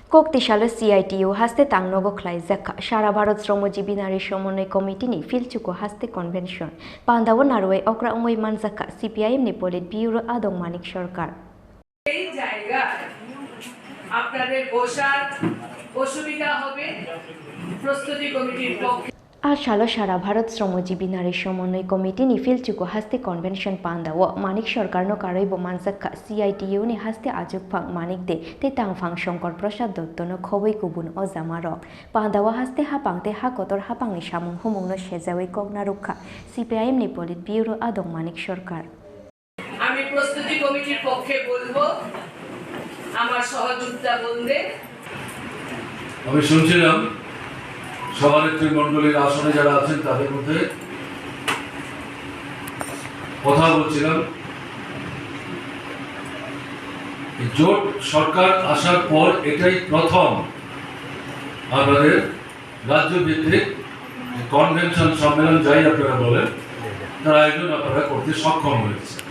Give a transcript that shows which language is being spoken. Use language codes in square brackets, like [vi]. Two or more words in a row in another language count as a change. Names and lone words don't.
[trp] Koktisalo CITU Haste Tangnogo Khlaijakha Sara Bharat Sramajibi Nari Samanai Committee ni Philchuku Haste Convention Pandawo Narway Okra Ongoi Manjaka CPIM ni Polit Bureau Adong Manik Sarkar [bn] এই জায়গায় আপনাদের বসার অসুবিধা হবে প্রস্তুতি কমিটির পক্ষে [trp] Shalo Sara Bharat Sramajibi Nari Samanai Committee ni Philchuku Haste Convention Pandawo Manik Sarkar no Karaibo Manjaka CITU ni Haste Ajuk Phang Manik de te Tangphang Shankar Prasad Dotto no Khoboi Kubun o Jamarok Pandawo Haste Hapang te Hakotor Hapang ni Samung Humung no Sejawi Kogna Rukha CPIM ni Polit Bureau Adong Manik Sarkar [bn] আমি প্রস্তুতি কমিটির পক্ষে বলবো আমার সহযোগিতা বলতে আমি শুনছিলাম সভানেত্রী মণ্ডলীর আসনে যারা আছেন তাদের মধ্যে কথা বলছিলাম জোট সরকার আসার পর এটাই প্রথম আমাদের রাজ্য ভিত্তিক কনভেনশন সম্মেলন যাই আপনারা বলেন তার আয়োজন আপনারা করতে সক্ষম হয়েছে।